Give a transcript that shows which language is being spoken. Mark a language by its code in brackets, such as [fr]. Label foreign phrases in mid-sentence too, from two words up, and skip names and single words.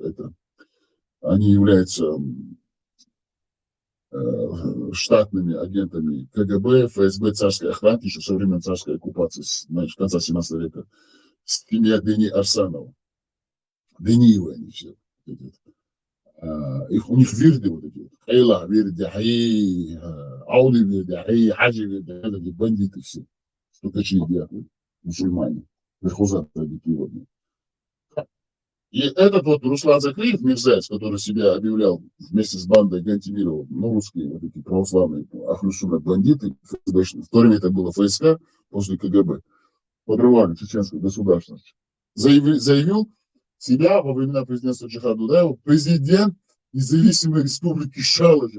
[ru] Это они являются штатными агентами КГБ, ФСБ, царской охранки, еще со времен царской оккупации, значит, конца 17 века, семья Дени Арсанова. Дениевы они все. У них вирды вот эти вот. Хайла, вирды, ауды вирды, хаджи вирды, бандиты все. Стукачи едят, мусульмане, верхузат традиционные. И этот вот Руслан Закреев, мерзавец, который себя объявлял вместе с бандой Гантимирова, ну, русские вот эти православные Ахрусуна бандиты, в то время это было ФСК, после КГБ, подрывали чеченскую государственность, заявил себя во времена президентства Джиха Дудаева президент независимой республики Шалажи.